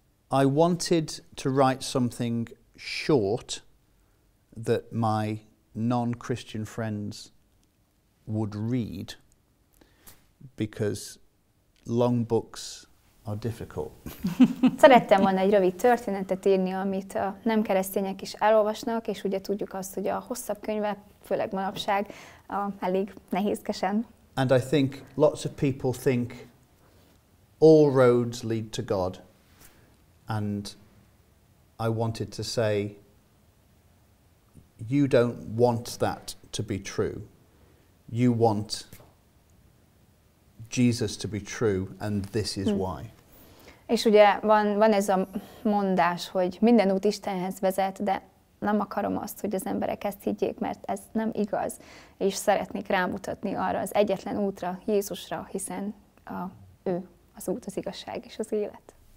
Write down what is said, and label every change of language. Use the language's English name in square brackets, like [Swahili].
[English] I wanted to write something short that my non-Christian friends would read, because long books are difficult. [Hungarian] Szerettem volna egy rövid történetet írni, amit a nem keresztények is elolvasnak, és ugye tudjuk azt, hogy a hosszabb könyvek, főleg manapság, elég nehézkesen. [English] And I think lots of people think all roads lead to God, and I wanted to say, you don't want that to be true. You want Jesus to be true, and this is why. [Hungarian] És ugye van ez a mondás, hogy minden út Istenhez vezet, de nem akarom azt, hogy az emberek ezt higgyék, mert ez nem igaz. És szeretnék rámutatni arra az egyetlen útra, Jézusra, hiszen ő az út, az igazság és az élet.